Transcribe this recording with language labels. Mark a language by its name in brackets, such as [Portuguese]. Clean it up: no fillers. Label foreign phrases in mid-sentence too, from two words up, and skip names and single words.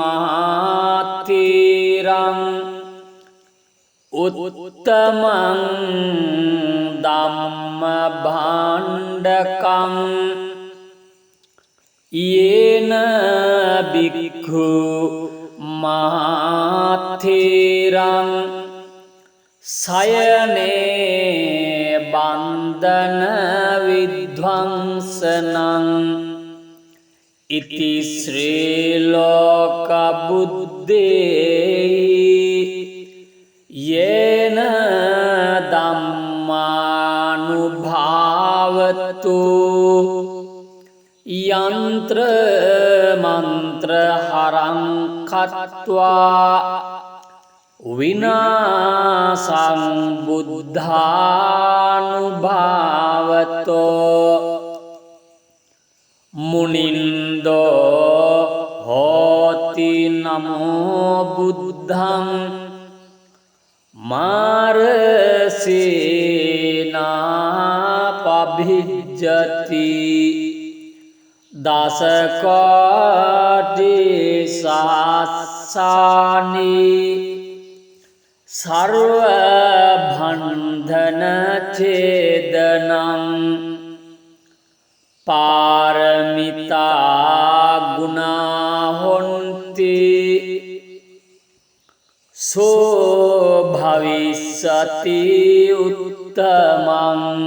[Pali] මහාතිරං උත්තමං ධම්ම භාණ්ඩකං යේන බික්ඛු මහාතිරං සයනේ බන්ධන විද්වංසනං ඉති ශ්‍රී ලෝක බුද්දේ යේන ධම්මානුභාවතු යන්ත්‍ර මන්ත්‍ර හරං කତ୍වා විනාසං බුද්ධානුභාවතෝ මුනින්දෝ නමෝ බුද්ධං මාරසේනාපභිජ්ජති දසකාටි සහස්සානි සර්ව භන්ධන ඡේදනං පාරමිතා ගුණා හොන්ති සෝ භවිස්සති උත්තමං